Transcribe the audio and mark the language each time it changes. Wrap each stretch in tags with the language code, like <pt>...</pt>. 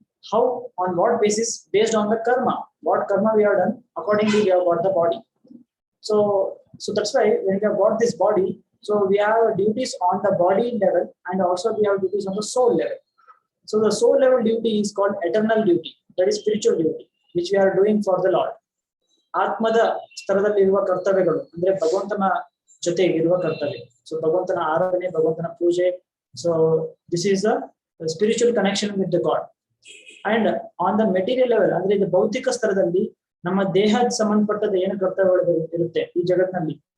<en>How, on what basis? Based on the karma. What karma we have done, accordingly we have got the body. So that's why when we have got this body, so we have duties on the body level and also we have duties on the soul level. So the soul level duty is called eternal duty, that is spiritual duty, which we are doing for the Lord.</en> <kn>ಆತ್ಮದ ಸ್ತರದಲ್ಲಿರುವ ಕರ್ತವ್ಯಗಳು ಅಂದ್ರೆ ಭಗವಂತನ ಜೊತೆಗಿರುವ ಕರ್ತವ್ಯ. So ಭಗವಂತನ ಆರಾಧನೆ, ಭಗವಂತನ ಪೂಜೆ.</kn> <en>So this is a spiritual connection with the God. And on the material level,</en> <kn>ಅಂದ್ರೆ ಇದು ಭೌತಿಕ ಸ್ತರದಲ್ಲಿ ನಮ್ಮ ದೇಹದ ಸಂಬಂಧಪಟ್ಟದ ಏನು ಕರ್ತವ್ಯಗಳು ಇರುತ್ತೆ ಈ ಜಗತ್ತಿನಲ್ಲಿ.</kn>